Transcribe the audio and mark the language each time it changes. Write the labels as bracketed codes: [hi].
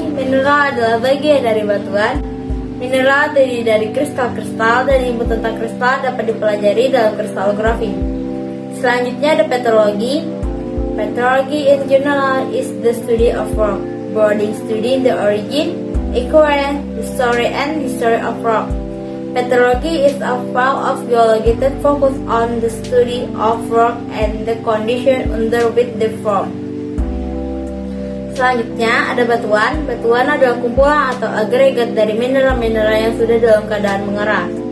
[id] Mineral adalah bagian dari batuan. Mineral terdiri dari kristal-kristal dan ilmu tentang kristal dapat dipelajari dalam kristalografi. Selanjutnya ada petrologi. [en] Petrology in general is the study of rock, broadly studying the origin, occurrence, history of rock. Petrology is a field of geology that focuses on the study of rock and the condition under which they form. [id] Selanjutnya ada batuan. Batuan adalah kumpulan atau agregat dari mineral-mineral yang sudah dalam keadaan mengeras.